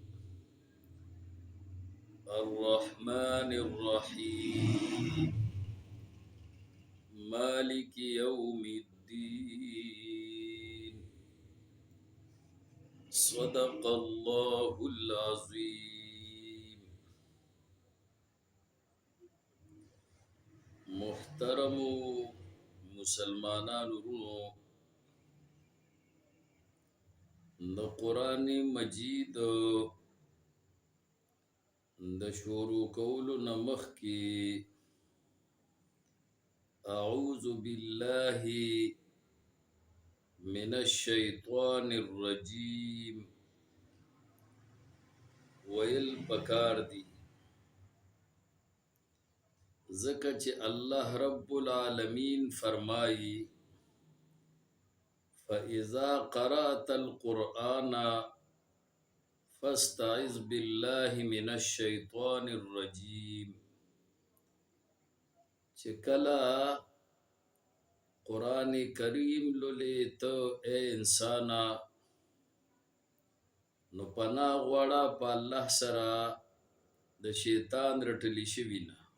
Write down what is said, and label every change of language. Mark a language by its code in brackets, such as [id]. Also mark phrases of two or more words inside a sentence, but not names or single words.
[ar] الرحمن الرحيم. مالك يوم الدين. صدق الله العظيم. [ps] محترم مسلمانانو ورونو، د قرآن مجید د شروع کولو نه مخکې [ar] اعوذ بالله من الشیطان الرجیم [ps] ویل پکار دی، ځکه چې [ar] الله رب العالمین [ps] فرمائی [ar] فَإِذَا قَرَأْتَ الْقُرْآنَ فَاسْتَعِذْ بِاللَّهِ مِنَ الشَّيْطَانِ الرَّجِيمِ. [ps] چې کله قرآن کریم لولې ته اے انسانا، نو پناه غواړه په الله سره د شیطان رټلی شوي نه،